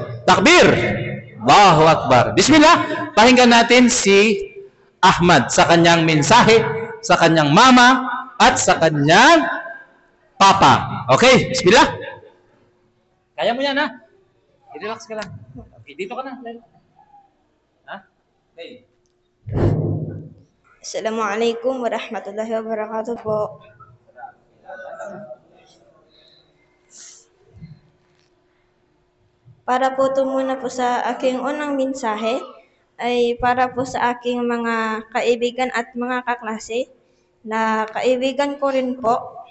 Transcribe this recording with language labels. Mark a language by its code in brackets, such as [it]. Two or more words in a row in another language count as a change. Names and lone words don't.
[ar] تكبير! الله أكبر. بسم الله. [tl] Pakinggan natin si Ahmad sa kanyang mensahe sa kanyang mama at sa kanyang papa. [ar] Okay, bismillah. [tl] Kaya mo yan, I-relax ka lang. Okay, dito ka na. Okay. [ar] السلام عليكم ورحمة الله وبركاته po. [tl] Para po ito muna po sa aking unang mensahe ay para po sa aking mga kaibigan at mga kaklase na kaibigan ko rin po.